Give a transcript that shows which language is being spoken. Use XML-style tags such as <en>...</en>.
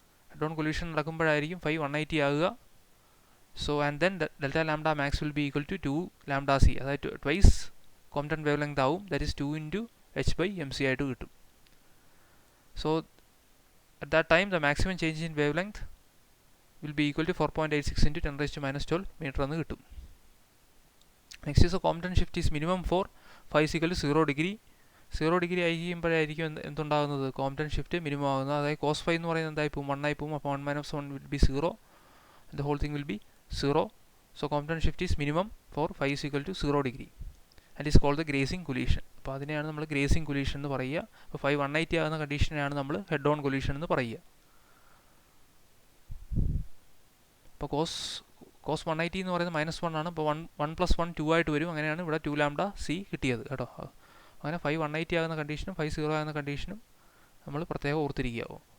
<en>Head-on collision നടക്കുമ്പോഴായിരിക്കും phi 180 ആകുക. So and then delta lambda max will be equal to 2 lambda c, അതായത് twice Compton wavelength ആവും, that is 2 into h by mc ആയിട്ട് കിട്ടും. So at that time the maximum change in wavelength will be equal to 4.86 into 10 raised to minus 12 meter എന്ന് കിട്ടും. Next is the Compton shift is minimum for phi is equal to 0 degree.</en> <ml>0 degree ആയിരിക്കുമ്പോഴായിരിക്കും എന്തുണ്ടാകുന്നത്, Compton shift minimum ആകുന്നത്. അതായത് cos phi എന്ന് പറയുന്നത് എന്തായി പോകും, 1 ആയി പോകും.</ml> <en>അപ്പോൾ 1 minus 1 will be 0, the whole thing will be 0. So Compton shift is minimum for phi is equal to 0 degree and is called the grazing collision.</en> <ml>അപ്പോൾ അതിനെയാണ് നമ്മൾ ഗ്രേസിംഗ് കൊലീഷൻ എന്ന് പറയുക. അപ്പോൾ phi 180 ആകുന്ന കണ്ടീഷനെയാണ് നമ്മൾ ഹെഡ് ഓൺ കൊലീഷൻ എന്ന് പറയുക. അപ്പോൾ കോസ് 180 എന്ന് പറയുന്നത് -1 ആണ്. അപ്പോൾ 1 + 1 2 ആയിട്ട് വരും. അങ്ങനെയാണ് ഇവിടെ 2 ലാംഡ സി കിട്ടിയത് കേട്ടോ. അങ്ങനെ phi 180 ആകുന്ന കണ്ടീഷനും phi 0 ആകുന്ന കണ്ടീഷനും നമ്മൾ പ്രത്യേകം ഓർത്തിരിക്കുക.</ml>